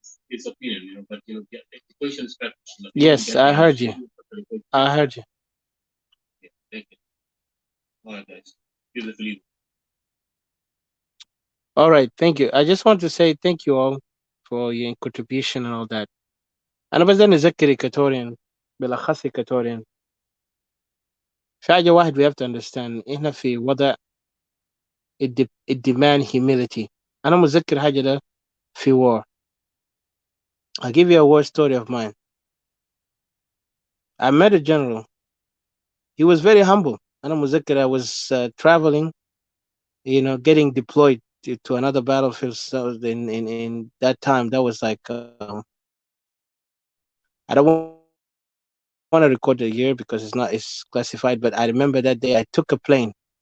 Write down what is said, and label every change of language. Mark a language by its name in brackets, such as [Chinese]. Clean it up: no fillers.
[English] It's opinion, but the question is better. Yes, I heard you. I heard you. Yeah, thank you. All right, guys. Here's the lead. All right, thank you. I just want to say thank you all for your contribution and all that. [Arabic] أنا بس نذكر إيكاتوريان بالأخص إيكاتوريان في حاجة واحد [English] we have to understand. [Arabic] إحنا في وضع [English] it demand humility. [Arabic] أنا متذكر حاجة ده في war. [English] I'll give you a war story of mine. I met a general. He was very humble. [Arabic] أنا متذكر [English] I was traveling, getting deployed to another battlefield. So in that time, that was like I don't want to record the year because it's classified, but I remember that day I took a plane.